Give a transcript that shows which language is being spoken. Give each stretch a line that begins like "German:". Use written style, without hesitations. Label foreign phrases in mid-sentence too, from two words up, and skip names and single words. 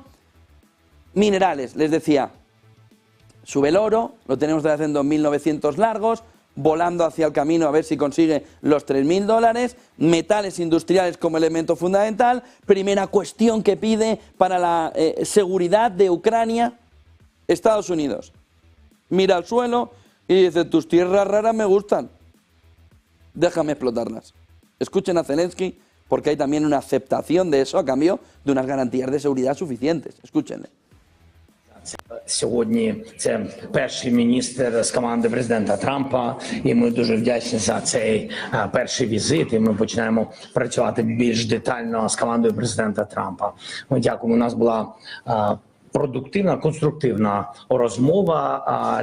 Spanish: Minerales, les decía, sube el oro, lo tenemos desde hace 2.900 largos, volando hacia el camino a ver si consigue los $3.000, metales industriales como elemento fundamental, primera cuestión que pide para la seguridad de Ucrania, Estados Unidos. Mira al suelo y dice, tus tierras raras me gustan, déjame explotarlas. Escuchen a Zelensky porque hay también una aceptación de eso a cambio de unas garantías de seguridad suficientes. Escúchenle.
Ukrainian: Сьогодні це перший міністр з команди президента Трампа, і ми дуже вдячні за цей перший візит, і ми починаємо працювати більш детально з командою президента Трампа. Ми дякуємо, у нас була продуктивна, конструктивна розмова.